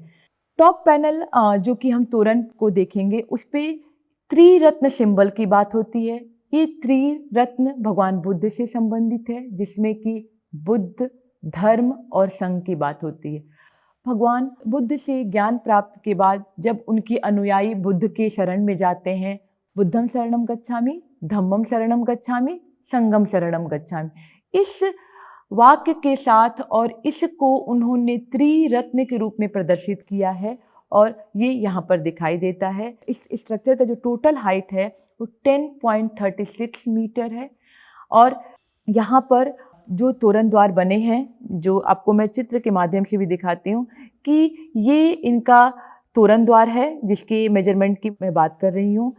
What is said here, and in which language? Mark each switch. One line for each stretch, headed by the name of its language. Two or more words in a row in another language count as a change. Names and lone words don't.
Hindi: टॉप पैनल जो कि हम तोरण को देखेंगे उस पर त्रिरत्न सिंबल की बात होती है। ये त्रिरत्न भगवान बुद्ध से संबंधित है, जिसमें कि बुद्ध, धर्म और संघ की बात होती है। भगवान बुद्ध से ज्ञान प्राप्त के बाद जब उनके अनुयायी बुद्ध के शरण में जाते हैं,
Pali: बुद्धम शरणम गच्छामि, धम्मम शरणम गच्छामि, संघम शरणम गच्छामि,
Hindi: इस वाक्य के साथ और इसको उन्होंने त्रिरत्न के रूप में प्रदर्शित किया है और ये यहाँ पर दिखाई देता है। इस स्ट्रक्चर का जो टोटल हाइट है वो 10.36 मीटर है। और यहाँ पर जो तोरण द्वार बने हैं, जो आपको मैं चित्र के माध्यम से भी दिखाती हूँ कि ये इनका तोरण द्वार है जिसके मेजरमेंट की मैं बात कर रही हूँ।